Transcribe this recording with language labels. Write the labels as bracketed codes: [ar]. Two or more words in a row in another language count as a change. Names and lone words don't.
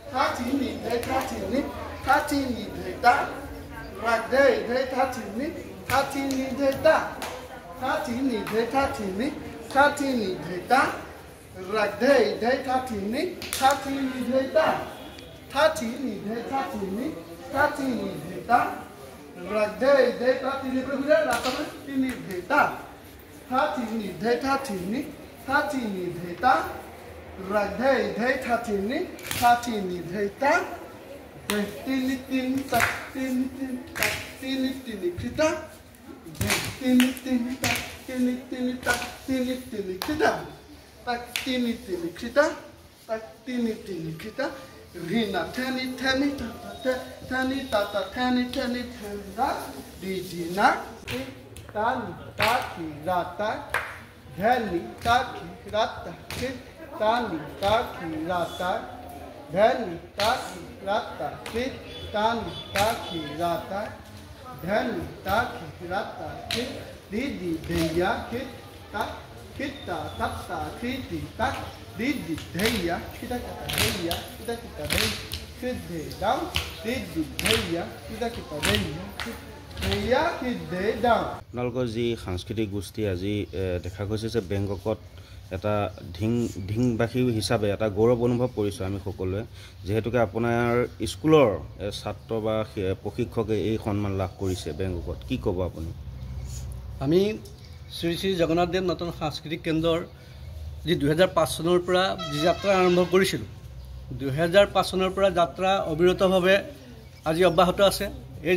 [as] tatini de tatini tatini de ta ragde de tatini tatini de ta tatini de tatini tatini de ta ragde de tatini tatini de ta tatini de tatini tatini de ta ragde de tatini begude ratini de ta tatini de tatini tatini de ta ragde de tatini tatini de ta tini tini tak tini tini tak tini tini kita tini tini tak tini tini tak tini tini kita tak tini tini kita tak tini tini kita rina tani tani tata tani tata tani tani tani di dina tani taki rata dhani taki rata tani taki rata dhani taki rata tani taki rata dhani taki rata didi deya kita tata kriti tak didi deya kita deya kita deya kidde down didi deya kita deya deya kidde down আপোনালোকৰ যি সাংস্কৃতিক গোষ্ঠী আজি দেখা গৈছে যে বেংককত এটা ঢিংবাসী হিচাপে এটা গৌৰৱ অনুভৱ কৰিছোঁ আমি সকলোৱে যেহেতুকে আপোনাৰ স্কুলৰ ছাত্ৰ বা প্ৰশিক্ষকে এই সন্মান লাভ কৰিছে বেংককত কি ক'ব আপুনি আমি শ্ৰী শ্ৰী জগন্নাথ দেৱ নতুন সাংস্কৃতিক কেন্দ্ৰৰ যি 2005 চনৰ পৰা যি যাত্ৰা আৰম্ভ কৰিছিলোঁ 2005 চনৰ পৰা যাত্ৰা অবিৰতভাৱে আজি অব্যাহত আছে এই